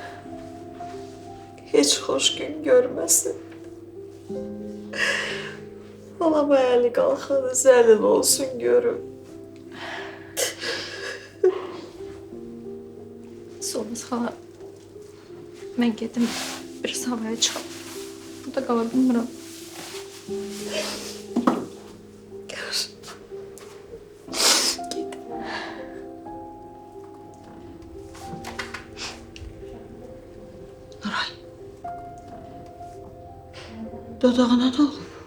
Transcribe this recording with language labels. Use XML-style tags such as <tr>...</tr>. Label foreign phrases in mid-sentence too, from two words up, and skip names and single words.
<tr>Hiç hoş gün görmesin. Balama eli kalkanı zelil olsun görüm.</tr> <az>Solmaz xala, mən gedim, biraz havaya çıxam. Burada qala bilmirəm.</az> <tr>Dodağına ne oldu?</tr>